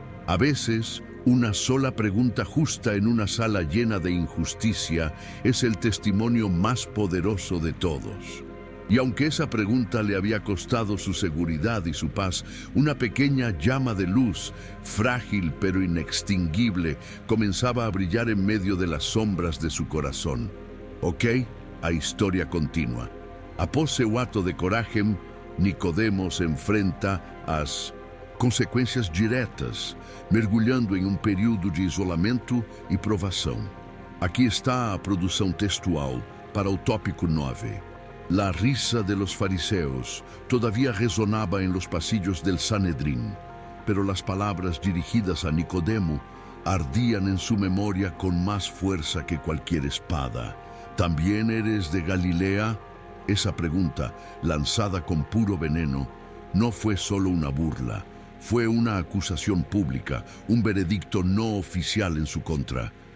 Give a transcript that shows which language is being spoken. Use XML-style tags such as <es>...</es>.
<es>A veces, una sola pregunta justa en una sala llena de injusticia es el testimonio más poderoso de todos. Y aunque esa pregunta le había costado su seguridad y su paz, una pequeña llama de luz, frágil pero inextinguible, comenzaba a brillar en medio de las sombras de su corazón.</es> <pt>Ok, a história continua. Após seu ato de coragem, Nicodemo se enfrenta às consequências diretas, mergulhando em um período de isolamento e provação. Aqui está a produção textual para o tópico 9.</pt> <es>La risa de los fariseos todavía resonaba en los pasillos del Sanedrín, pero las palabras dirigidas a Nicodemo ardían en su memoria con más fuerza que cualquier espada. ¿También eres de Galilea? Esa pregunta, lanzada con puro veneno, no fue solo una burla, fue una acusación pública, un veredicto no oficial en su contra.</es>